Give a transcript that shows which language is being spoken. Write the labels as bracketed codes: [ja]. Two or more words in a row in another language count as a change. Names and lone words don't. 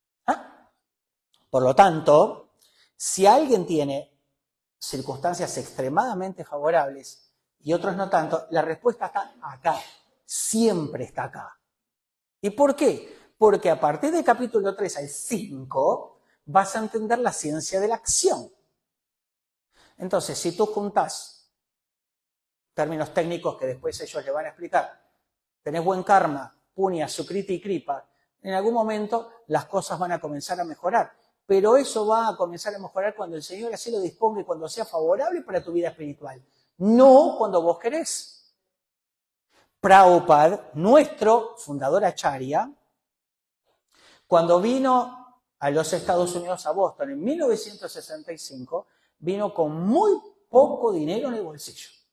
[es] Por lo tanto, si alguien tiene circunstancias extremadamente favorables y otros no tanto, la respuesta está acá, siempre está acá. ¿Y por qué? Porque a partir del capítulo 3 al 5 vas a entender la ciencia de la acción. Entonces, si tú juntás términos técnicos que después ellos le van a explicar, tenés buen karma, punya, sukriti y kripa, en algún momento las cosas van a comenzar a mejorar. Pero eso va a comenzar a mejorar cuando el Señor así lo disponga y cuando sea favorable para tu vida espiritual. No cuando vos querés. Prabhupada, nuestro fundador Acharya, cuando vino a los Estados Unidos, a Boston, en 1965, vino con muy poco dinero en el bolsillo.